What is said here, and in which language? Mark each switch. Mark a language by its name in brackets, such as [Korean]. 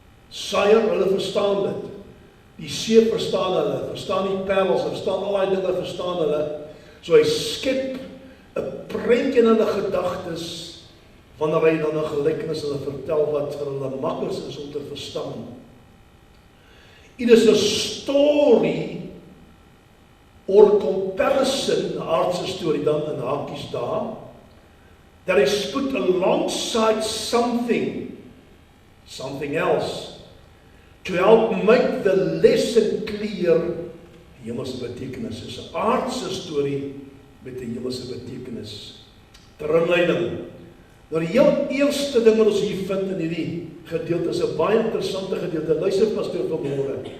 [Afrikaans] Saaier, hulle verstaan dit. Die see verstaan hulle, verstaan die parels, verstaan al daai dinge, verstaan hulle. So hy skep 'n prentjie in hulle gedagtes wanneer hy dan 'n gelykenis hulle vertel wat vir hulle maklik is om te verstaan. [English] It is a story or comparison, [Afrikaans] 'n aardse storie dan in hakies daar, [English] that is put alongside something else, to help make the lesson clear. [Afrikaans] Die hemelse betekenis is 'n aardse storie met 'n hemelse betekenis. Ter inleiding, nou die heel eerste ding wat ons hier vind in hierdie gedeelte is 'n baie interessante gedeelte. Luister pastoor vanmôre.